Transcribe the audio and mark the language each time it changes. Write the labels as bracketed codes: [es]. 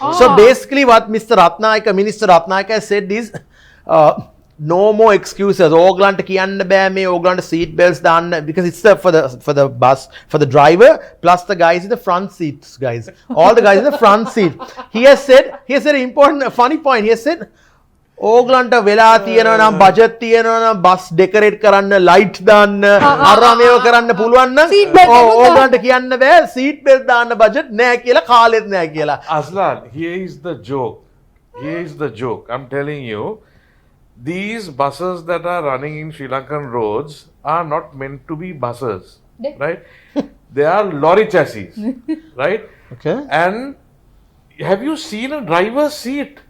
[en] So basically what Minister Ratnayaka said is no more excuses. [si] ඕගලන්ට කියන්න බෑ මේ ඕගලන්ට seat belts දාන්න, [en] because it's for the bus, for the driver plus the guys in the front seats, guys. All the guys in the front seat. He has said an important funny point. He has said [si] ඕගලන්ට වෙලා තියෙනවා නම් budget තියෙනවා නම් bus decorate කරන්න light දාන්න අරමේව කරන්න පුළුවන් නම් ඕගලන්ට කියන්න බෑ සීට් බෙල්ට් දාන්න බජට් නෑ කියලා කාලෙත් නෑ කියලා. [en] Azlan, here is the joke. Here's the joke. I'm telling you, these buses that are running in Sri Lankan roads are not meant to be buses, right? They are lorry chassis, right? Okay. And have you seen a driver's seat?